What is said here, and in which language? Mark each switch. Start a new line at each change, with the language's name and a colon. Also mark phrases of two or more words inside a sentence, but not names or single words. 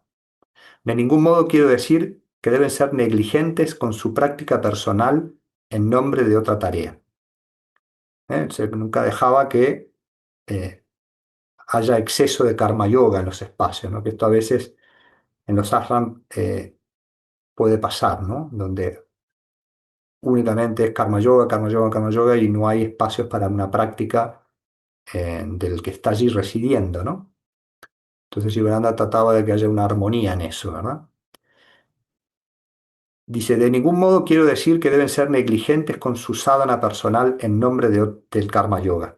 Spanish: De ningún modo quiero decir que deben ser negligentes con su práctica personal en nombre de otra tarea. Nunca dejaba que eh, haya exceso de karma yoga en los espacios, ¿no? Que esto a veces en los ashram puede pasar, ¿no? Donde únicamente es karma yoga, karma yoga, karma yoga y no hay espacios para una práctica del que está allí residiendo, ¿no? Entonces Yogananda trataba de que haya una armonía en eso, ¿verdad? Dice, de ningún modo quiero decir que deben ser negligentes con su sadhana personal en nombre del karma yoga.